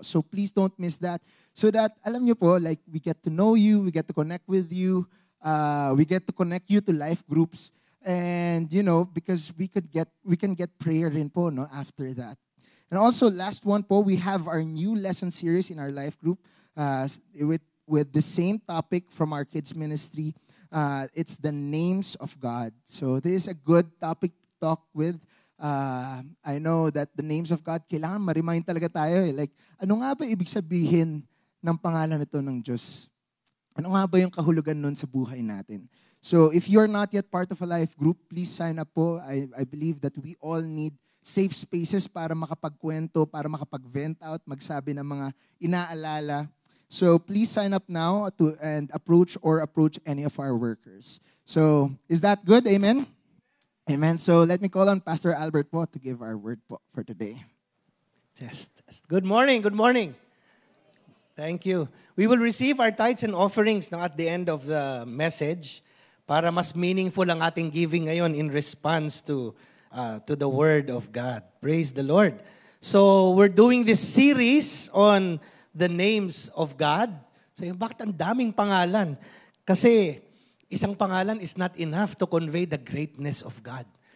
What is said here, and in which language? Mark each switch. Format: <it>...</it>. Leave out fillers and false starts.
<en>So please don't miss that. So that, alam nyo po, like we get to know you, we get to connect with you, we get to connect you to life groups, and because we can get prayer rin po, no, after that. And also, last one po, we have our new lesson series in our life group with the same topic from our kids ministry. It's the names of God. So this is a good topic to talk with. I know that the names of God, kailangan ma-remind talaga tayo.</en> <tl>Like, ano nga ba ibig sabihin ng pangalan nito ng Diyos? Ano nga ba yung kahulugan nun sa buhay natin?</tl> <en>So if you're not yet part of a life group, please sign up po. I believe that we all need safe spaces para makapagkwento, para makapag-vent out, magsabi ng mga inaalala. So please sign up now and approach any of our workers. So is that good? Amen? Amen. So let me call on Pastor Albert po to give our word po for today. Test. Good morning, good morning. Thank you. We will receive our tithes and offerings now at the end of the message para mas meaningful ang ating giving ngayon in response to the Word of God. Praise the Lord. So we're doing this series on the names of God.</en> <tl>So bakit ang daming pangalan?</tl> <en>Kasi isang pangalan is not enough to convey the greatness of God.</en>